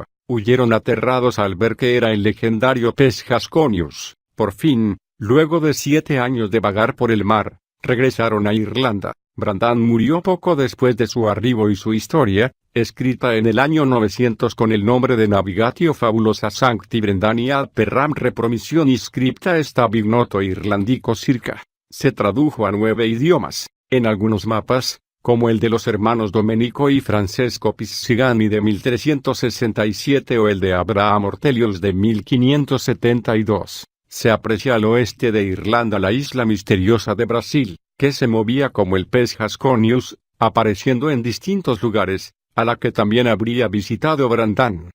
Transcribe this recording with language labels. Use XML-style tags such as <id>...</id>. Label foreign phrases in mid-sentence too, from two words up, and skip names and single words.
<es>Huyeron aterrados al ver que era el legendario pez Hasconius. Por fin, luego de 7 años de vagar por el mar, regresaron a Irlanda. Brandan murió poco después de su arribo y su historia, escrita en el año 900 con el nombre de Navigatio Fabulosa Sancti Brendani ad Perram Repromissionis Scripta Stab Ignoto Irlandico Circa. Se tradujo a 9 idiomas. En algunos mapas, como el de los hermanos Domenico y Francesco Piscigani de 1367 o el de Abraham Ortelius de 1572, se aprecia al oeste de Irlanda la isla misteriosa de Brasil, que se movía como el pez Hasconius, apareciendo en distintos lugares, a la que también habría visitado Brandan.</es>